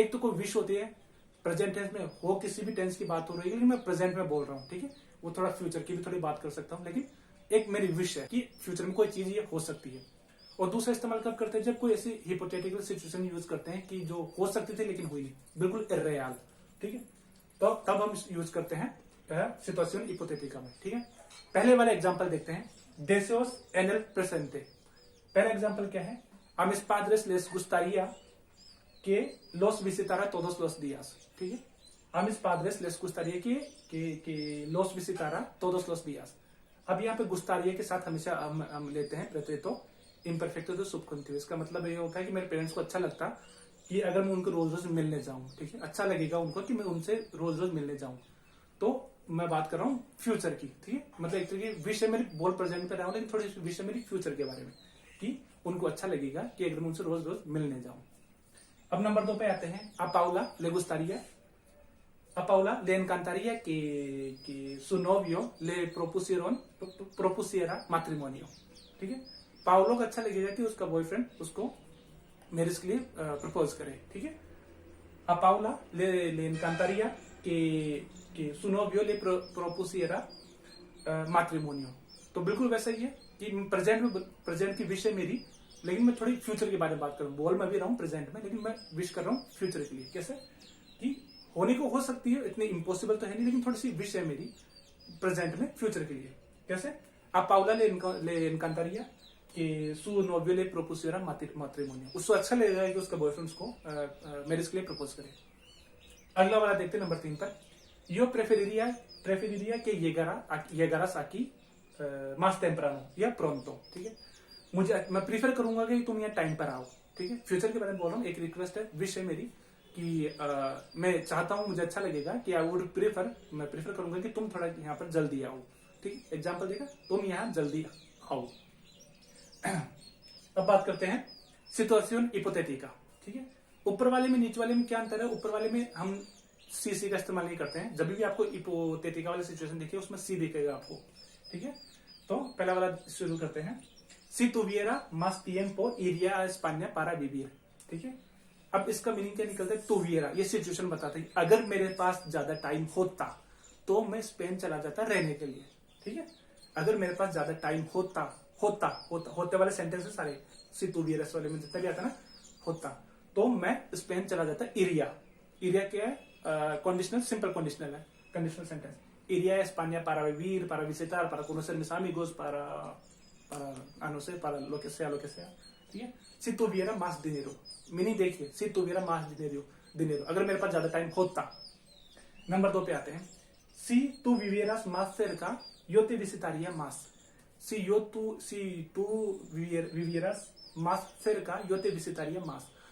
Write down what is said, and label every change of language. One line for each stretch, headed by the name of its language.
Hindi: एक तो कोई विश होती है, प्रेजेंट टेंस में हो, किसी भी टेंस की बात हो रही है, लेकिन मैं प्रेजेंट में बोल रहा हूँ। ठीक है, वो थोड़ा फ्यूचर की भी थोड़ी बात कर सकता हूँ, लेकिन एक मेरी विश है कि फ्यूचर में कोई चीज ये हो सकती है। और दूसरा इस्तेमाल कब करते हैं, जब कोई ऐसी हिपोथेटिकल सिचुएशन यूज करते हैं कि जो हो सकती थी लेकिन हुई नहीं, बिल्कुल इर्रेयल। ठीक है, तो तब हम यूज करते हैं सिचुएशन हिपोथेटिका में। ठीक है, पहले वाला एग्जांपल देखते हैं,
Spanish: deseos en el presente।
Hindi: पहला एग्जांपल क्या है,
Spanish: a mis padres les gustaría que los visitara todos los días। ठीक है, a mis padres les gustaría que los visitara todos los días।
Hindi: अब यहाँ पे गुस्तारिया के साथ हमेशा हम लेते हैं प्रेतरितो इम्परफेक्टो दे सुबखुंतियो। इसका मतलब ये होता है कि मेरे पेरेंट्स को अच्छा लगता कि अगर मैं उनको रोज रोज मिलने जाऊं। ठीक है, अच्छा लगेगा उनको कि मैं उनसे रोज रोज मिलने जाऊं। तो मैं बात कर रहा हूँ फ्यूचर की। ठीक है, मतलब एक तरीके विश है मेरी, बोल प्रेजेंट पे रहा हूं, लेकिन थोड़ी विश है मेरी फ्यूचर के बारे में कि उनको अच्छा लगेगा कि अगर मैं उनसे रोज रोज मिलने जाऊं। अब नंबर 2 पे आते हैं,
Spanish: a Paula le gustaría A Paula le encantaría que su novio le propusiera matrimonio।
Hindi: ठीक है, पाउलो को अच्छा लगेगा कि उसका बॉयफ्रेंड उसको मैरिज के लिए प्रपोज करे।
Spanish: ठीक है, a Paula le encantaría que su novio le propusiera matrimonio।
Hindi: तो बिल्कुल वैसा ही है कि प्रेजेंट की विश है मेरी, लेकिन मैं थोड़ी फ्यूचर के बारे में बात करूं। बोल मैं भी रहा हूं प्रेजेंट में, लेकिन मैं विश कर रहा हूं फ्यूचर के लिए। कैसे कि होने को हो सकती है, इतनी इम्पॉसिबल तो है नहीं, लेकिन थोड़ी सी विश है मेरी प्रेजेंट में फ्यूचर के लिए।
Spanish: कैसे, a Paula le encantaría कि su novio le propusiera matrimonio।
Hindi: उसको अच्छा लगेगा कि उसका बॉयफ्रेंड उसको मैरिज के लिए प्रपोज करे। अगला वाला देखते हैं नंबर 3 पर,
Spanish: yo preferiría que llegaras aquí más temprano
Hindi: या pronto। ठीक है, मैं प्रीफर करूंगा कि तुम यहाँ टाइम पर आओ। ठीक है, फ्यूचर के बारे में बोल रहा हूँ, एक रिक्वेस्ट है, विश है मेरी कि मैं चाहता हूं, मुझे अच्छा लगेगा कि आई वुड प्रेफर, मैं प्रेफर करूंगा कि तुम थोड़ा यहाँ पर जल्दी आओ। ठीक, एग्जाम्पल देखा, तुम यहाँ जल्दी आओ। अब बात करते हैं सिचुएशन हिपोथेटिका। ठीक है, ऊपर वाले में नीचे वाले में क्या अंतर है? ऊपर वाले में हम सी का इस्तेमाल नहीं करते हैं। जब भी आपको हिपोथेटिका वाली सिचुएशन देखिए उसमें सी दिखेगा आपको। ठीक है, तो पहला वाला शुरू करते हैं।
Spanish: सी तुविएरा más tiempo iría a España para vivir।
Hindi: ठीक है, अब इसका मीनिंग क्या निकलता है? तुविएरा, ये सिचुएशन बताता है अगर मेरे पास ज्यादा टाइम होता तो मैं स्पेन चला जाता रहने के लिए। ठीक है, अगर मेरे पास ज्यादा टाइम होते वाले सेंटेंस सारे सी तुविएरा वाले में जितना भी आता ना होता, तो मैं स्पेन चला जाता। इरिया क्या है? कंडीशनल, सिंपल कंडीशनल है, conditional sentence.
Spanish: Iría a España para vivir, para visitar, para conocer mis amigos, para no sé, para lo que sea, ठीक है। Si tuviera más dinero,
Hindi: meaning देखिए, si tuviera más dinero, अगर मेरे पास ज्यादा time होता। Number 2 पे आते हैं।
Spanish: Si tú vivieras más cerca, yo te visitaría más। Si tú vivieras más cerca, yo te visitaría más।